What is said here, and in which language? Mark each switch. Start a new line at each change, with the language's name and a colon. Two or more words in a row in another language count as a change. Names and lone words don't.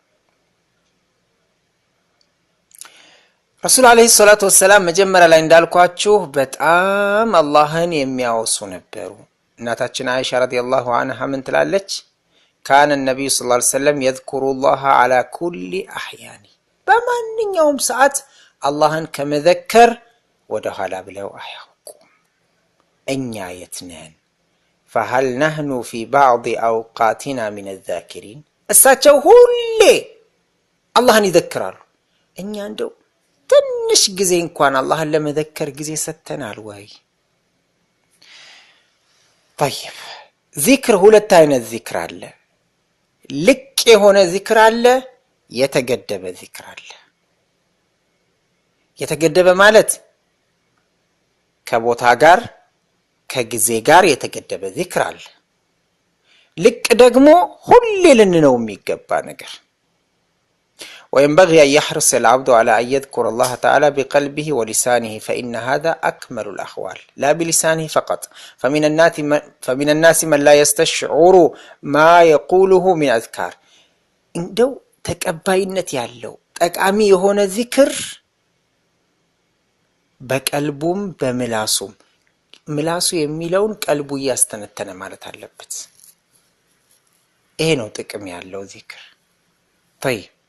Arabic: رسول عليه الصلاة والسلام
Amharic: መጀመሪያ ላይ እንዳልኳችሁ በጣም አላህን የሚያወሱ ነበሩ። እናታችን አይሻ
Arabic: رضي الله عنها
Amharic: ምን ትላለች?
Arabic: كان النبي صلى الله عليه وسلم يذكر الله على كل أحيانه
Amharic: በማንኛውም ሰዓት አላህን ከመዘከር ወደ ኋላ ብለው አያውቁም። እኛ የት ነን?
Arabic: فهل نحن في بعض أوقاتنا من الذاكرين
Amharic: እሳቸው ሁሌ አላህን ይዘክራሉ። እኛ እንደው ትንሽ ጊዜ እንኳን አላህን ለመዘከር ጊዜ ሰጥተናል ወይ? طيب ዚክር ሁለት አይነት ዚክር አለ። ልቅ የሆነ ዚክር አለ፣ የተገደበ ዚክር አለ። የተገደበ ማለት ከቦታ ጋር ከጊዜ ጋር የተገደበ ዚክር አለ። ልቅ ደግሞ ሁሌ ልንነው የሚገባ ነገር።
Arabic: وينبغي أن يحرص العبد على أن يذكر الله تعالى بقلبه ولسانه فإن هذا أكمل الأحوال لا بلسانه فقط فمن الناس من لا يستشعر ما يقوله من أذكار
Amharic: እንደው ተቀባይነት ያለው ጠቃሚ የሆነ ዚክር በቀልቡም በምላሱም ምላሱ የሚለውን ቀልቡ ያስተነተነ ማለት አለበት። ይሄ ነው ጥቅም ያለው ዚክር። طيب